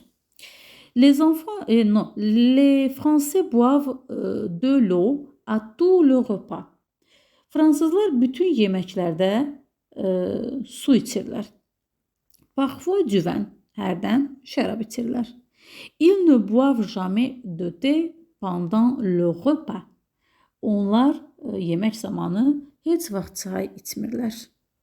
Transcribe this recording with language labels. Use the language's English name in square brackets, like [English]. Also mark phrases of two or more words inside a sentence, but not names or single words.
[French] Les enfants, non, les Français boivent de l'eau à tout le repas. [Azerbaijani] Fransızlar bütün yeməklərdə su içirlər. [French] Parfois du vin, [Azerbaijani] hərdən şərab içirlər. [French] Ils ne boivent jamais de thé pendant le repas. [Azerbaijani] Onlar yemək zamanı heç vaxt çay içmirlər.